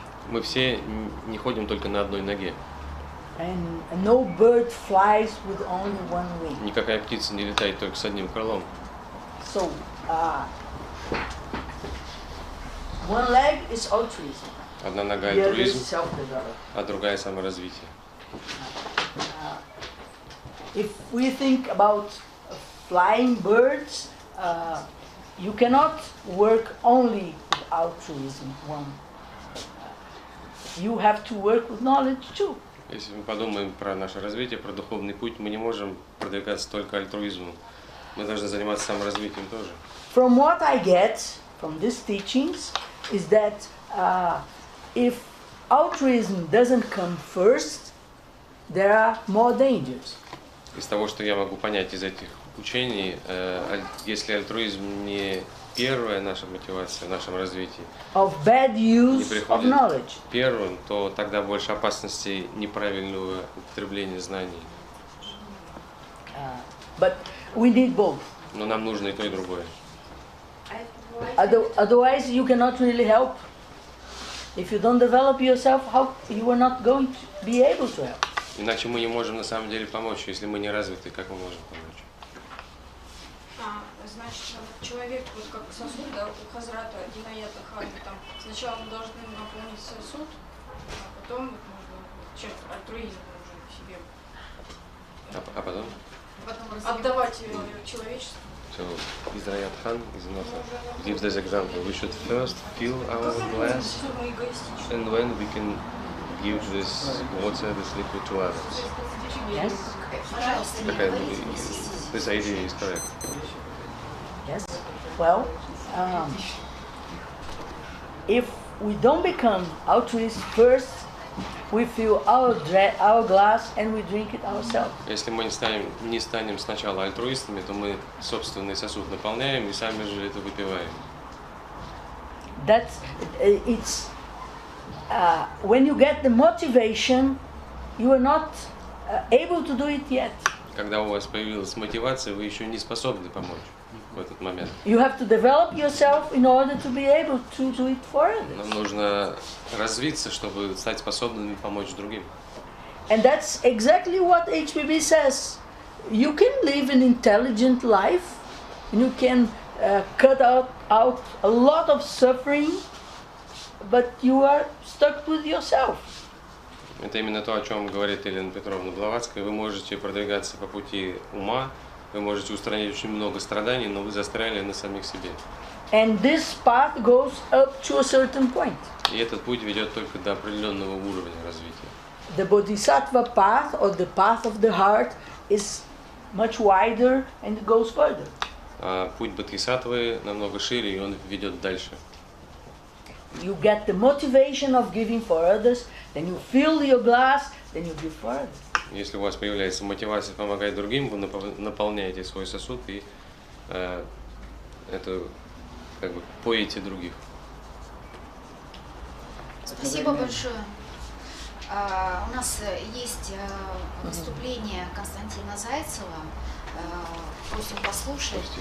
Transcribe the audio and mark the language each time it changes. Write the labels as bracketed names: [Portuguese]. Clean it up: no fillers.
[Russian] Мы все не ходим только на одной ноге. [English] And no bird flies with only one wing. [Russian] Никакая птица не летает только с одним крылом. [English] So, one leg is altruism. [Russian] Одна нога альтруизм, а другая саморазвитие. [English] If we think about flying birds, you cannot work only with altruism. You have to work with knowledge too. [Russian] Если мы подумаем про наше развитие, про духовный путь, мы не можем продвигаться только альтруизмом. Мы должны заниматься саморазвитием тоже. [English] From what I get from these teachings is that if altruism doesn't come first, there are more dangers. [Russian] Из того, что я могу понять из этих учений, если альтруизм не первая наша мотивация в нашем развитии, [English] Of bad [Russian] не [English] use of [Russian] приходит [English] knowledge. [Russian] первым, то тогда больше опасностей неправильного употребления знаний. [English] But we need both. [Russian] Но нам нужно и то, и другое. [English] Otherwise, you cannot really help. If you don't develop yourself, how you are not going to be able to help. [Russian] Иначе мы не можем на самом деле помочь. Если мы не развиты, как мы можем помочь? Значит, человек, вот как сосуд, да, у Хазрата, Динаята Хана, там, сначала мы должны наполнить сосуд, а потом вот, можно часть альтруизма уже в себе. А потом? Отдавать человечеству. [English] So, Israel Khan is not gives this example. We should first fill our glass, and when we can give this water, this liquid to others. Yes. This idea is correct. Yes. Well, if we don't become altruists first, we fill our glass and we drink it ourselves. [Russian] Если мы не станем сначала альтруистами, то мы собственный сосуд наполняем и сами же это выпиваем. [English] That's it's when you get the motivation, you are not able to do it yet. [Russian] Когда у вас появилась мотивация, вы еще не способны помочь в этот момент. [English] You have to develop yourself in order to be able to do it for others. [Russian] Нам нужно развиться, чтобы стать способными помочь другим. [English] And that's exactly what HPB says. You can live an intelligent life, and you can cut out a lot of suffering, but you are stuck with yourself. [Russian] Это именно то, о чем говорит Елена Петровна Блаватская. Вы можете продвигаться по пути ума, вы можете устранить очень много страданий, но вы застряли на самих себе. [English] And this path goes up to a certain point. [Russian] И этот путь ведет только до определенного уровня развития. [English] The bodhisattva path, or the path of the heart, is much wider and it goes further. [Russian] А путь бодхисаттвы намного шире, и он ведет дальше. [English] You get the motivation of giving for others, then you fill your glass, then you give for others. [Russian] Если у вас появляется мотивация помогать другим, вы наполняете свой сосуд и это как бы поете других. Спасибо большое. У нас есть выступление Константина Зайцева. Просим послушать.